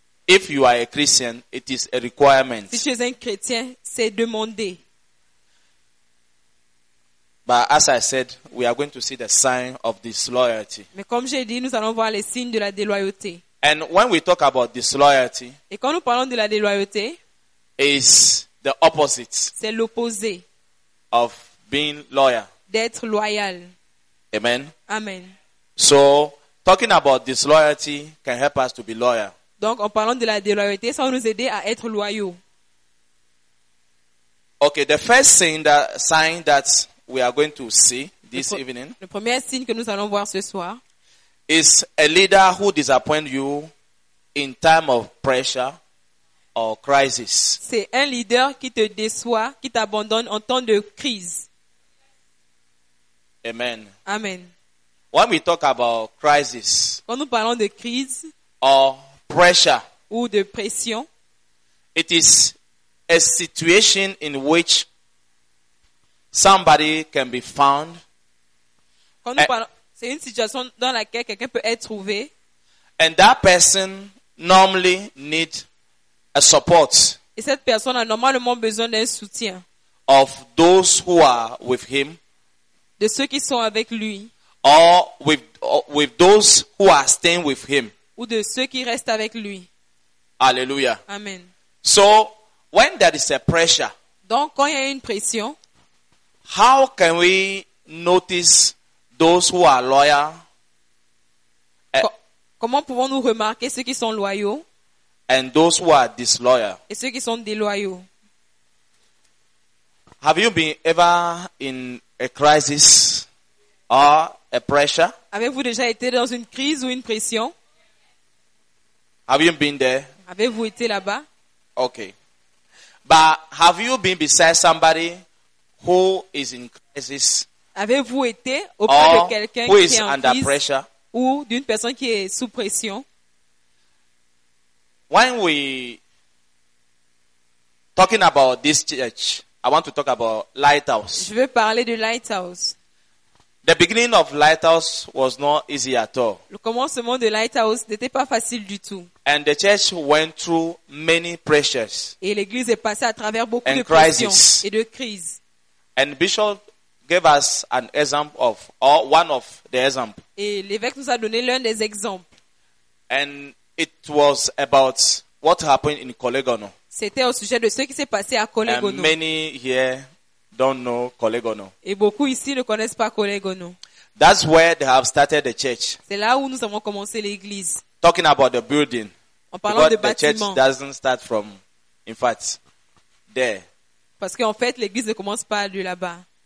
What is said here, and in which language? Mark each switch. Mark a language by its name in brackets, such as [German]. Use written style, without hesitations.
[English] If you are a Christian, it is a requirement. [French] Si tu es un chrétien, c'est demandé. [English] But as I said, we are going to see the sign of disloyalty. [French] Mais comme j'ai dit, nous allons voir les signes de la déloyauté. [English] And when we talk about disloyalty, [French] et quand nous parlons de la déloyauté, [English] is the opposite. [French] C'est l'opposé. [English] Of being loyal. [French] D'être loyal. Amen. Amen. [English] So, talking about disloyalty can help us to be loyal. [French] Donc, en parlant de la déloyauté, ça va nous aider à être loyaux. [English] Okay, the first thing that sign that we are going to see this evening. [French] Le premier signe que nous allons voir ce soir. [English] Is a leader who disappoints you in time of pressure or crisis. [French] C'est un leader qui te déçoit, qui t'abandonne en temps de crise. Amen. Amen. [English] When we talk about crisis, [French] quand nous parlons de crise, [English] or pressure, [French] ou de pression, [English] it is a situation in which somebody can be found. [French] Quand nous parlons, c'est une situation dans laquelle quelqu'un peut être trouvé. [English] And that person normally need a support. [French] Et cette personne a normalement besoin d'un soutien. [English] Of those who are with him. [French] De ceux qui sont avec lui. [English] Or with those who are staying with him. [French] Ou de ceux qui restent avec lui. Alléluia. Amen. [English] So, when there is a pressure. [French] Donc, quand il y a une pression. [English] How can we notice those who are loyal? [French] Comment pouvons-nous remarquer ceux qui sont loyaux? [English] And those who are disloyal. [French] Et ceux qui sont déloyaux. [English] Have you been ever in a crisis or a pressure? [French] Avez-vous déjà été dans une crise ou une pression? [English] Have you been there? [French] Avez-vous été là-bas? [English] Okay. But have you been beside somebody who is in crisis? [French] Avez-vous été auprès de quelqu'un [English] who [French] qui [English] is [French] est en [English] under [French] crise [English] pressure? [French] Ou d'une personne qui est sous pression? [English] When we talking about this church, I want to talk about Lighthouse. [French] Je veux parler de Lighthouse. [English] The beginning of Lighthouse was not easy at all. [French] Le commencement de Lighthouse n'était pas facile du tout. [English] And the church went through many pressures. [French] Et l'église est passée à travers beaucoup [English] and [French] de pressions et de crises. [English] And Bishop gave us an example of, or one of the examples. [French] Et l'évêque nous a donné l'un des exemples. [English] And it was about what happened in Collegono. [French] C'était au sujet de ce qui s'est passé à Collegono. [English] And many here don't know Collegono. [French] Et beaucoup ici ne connaissent pas Collegono. [English] That's where they have started the church. [French] C'est là où nous avons commencé l'église. [English] Talking about the building. [French] En parlant de bâtiment. [English] The church doesn't start from, in fact, there. [French] Parce qu'en fait, l'église ne commence pas de là-bas.